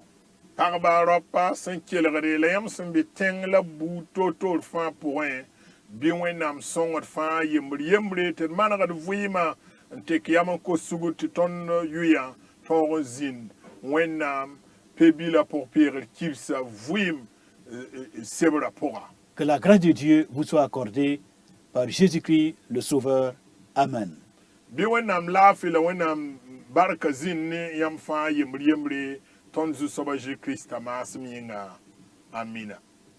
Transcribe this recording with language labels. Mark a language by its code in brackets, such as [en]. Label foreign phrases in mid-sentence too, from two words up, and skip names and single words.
[mos] Pagba ropa sẽn kelgde la yãmb sẽn be tẽng la buud toor-toor fãa pʋgẽ bɩ wẽnnaam sõngd fãa yembre tɩ d manegd vɩɩmã n tek yam n kos sugd tɩ tõnd yʋyã tõog n zĩnd wẽnnaam pe-bilã pʋg-peegr kibsa vɩɩm sebra pʋga. [fr] Que la grâce de Dieu vous soit accordée par Jésus-Christ le Sauveur. Amen. [mos] Bɩ wẽnnaam laafɩ la wẽnnaam barka zĩnd ne yãmb fãa yembre tõnd zu-soaba Jésus-Krista maasem yĩnga. Amina.